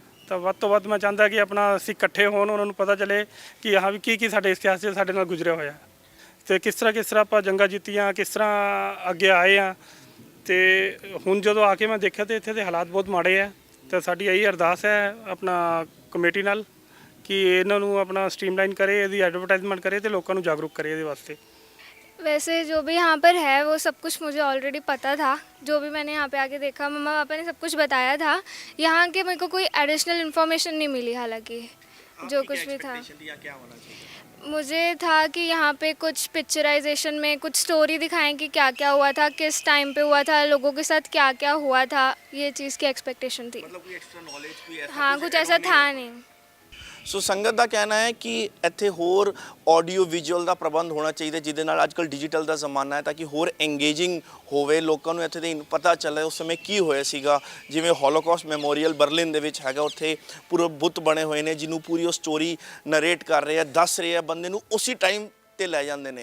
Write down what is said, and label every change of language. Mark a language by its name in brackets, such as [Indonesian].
[Punjabi] ਤਾਂ ਵੱਧ ਤੋਂ ਵੱਧ ਮੈਂ ਚਾਹੁੰਦਾ ਕਿ ਆਪਣਾ ਸਿੱਖ ਇਕੱਠੇ ਹੋਣ, ਉਹਨਾਂ ਨੂੰ ਪਤਾ ਚੱਲੇ ਕਿ ਹਾਂ ਵੀ ਕੀ ਸਾਡੇ ਇਤਿਹਾਸ 'ਚ ਸਾਡੇ ਨਾਲ ਗੁਜ਼ਰਿਆ ਹੋਇਆ, ਅਤੇ ਕਿਸ ਤਰ੍ਹਾਂ ਆਪਾਂ ਜੰਗਾਂ ਜਿੱਤੀਆਂ, ਕਿਸ ਤਰ੍ਹਾਂ ਅੱਗੇ ਆਏ ਹਾਂ। ਅਤੇ ਹੁਣ ਜਦੋਂ ਆ ਕੇ ਮੈਂ ਦੇਖਿਆ ਤਾਂ ਇੱਥੇ ਦੇ ਹਾਲਾਤ ਬਹੁਤ ਮਾੜੇ ਹੈ। ਤਾਂ ਸਾਡੀ ਇਹੀ ਅਰਦਾਸ ਹੈ ਆਪਣਾ ਕਮੇਟੀ ਨਾਲ ਕਿ ਇਹਨਾਂ ਨੂੰ ਆਪਣਾ ਸਟ੍ਰੀਮਲਾਈਨ ਕਰੇ, ਇਹਦੀ ਐਡਵਰਟਾइजमेंट [Hindi] करे, तो लोगों को जागरूक करे [Punjabi] ਇਹਦੇ ਵਾਸਤੇ। [Hindi] वैसे जो भी यहाँ पर है वो सब कुछ मुझे ऑलरेडी पता था, जो भी मैंने यहाँ पे आके देखा, मम्मा पापा ने सब कुछ बताया था। यहाँ के मेरे को कोई एडिशनल इन्फॉर्मेशन नहीं मिली, हालांकि जो कुछ भी था मुझे था कि यहाँ पे कुछ पिक्चराइजेशन में कुछ स्टोरी दिखाएं कि क्या क्या हुआ था, किस टाइम पे हुआ था, लोगों के साथ क्या क्या हुआ था, ये चीज़ की एक्सपेक्टेशन थी। मतलब कोई एक्स्ट्रा नॉलेज कोई ऐसा हाँ, कुछ ऐसा था नहीं। [Punjabi] ਸੋ ਸੰਗਤ ਦਾ ਕਹਿਣਾ ਹੈ ਕਿ ਇੱਥੇ ਹੋਰ ਆਡੀਓ ਵਿਜ਼ੂਅਲ ਦਾ ਪ੍ਰਬੰਧ ਹੋਣਾ ਚਾਹੀਦਾ, ਜਿਹਦੇ ਨਾਲ ਅੱਜ ਕੱਲ੍ਹ ਡਿਜੀਟਲ ਦਾ ਜ਼ਮਾਨਾ ਹੈ, ਤਾਂ ਕਿ ਹੋਰ ਐਂਗੇਜਿੰਗ ਹੋਵੇ, ਲੋਕਾਂ ਨੂੰ ਇੱਥੇ ਦੇ ਪਤਾ ਚੱਲੇ ਉਸ ਸਮੇਂ ਕੀ ਹੋਇਆ ਸੀਗਾ। ਜਿਵੇਂ ਹੋਲੋਕਾਸਟ ਮੈਮੋਰੀਅਲ ਬਰਲਿਨ ਦੇ ਵਿੱਚ ਹੈਗਾ, ਉੱਥੇ ਪੂਰੇ ਬੁੱਤ ਬਣੇ ਹੋਏ ਨੇ, ਜਿਹਨੂੰ ਪੂਰੀ ਉਹ ਸਟੋਰੀ ਨਰੇਟ ਕਰ ਰਹੇ ਆ, ਦੱਸ ਰਹੇ ਆ, ਬੰਦੇ ਨੂੰ ਉਸੇ ਟਾਈਮ 'ਤੇ ਲੈ ਜਾਂਦੇ ਨੇ।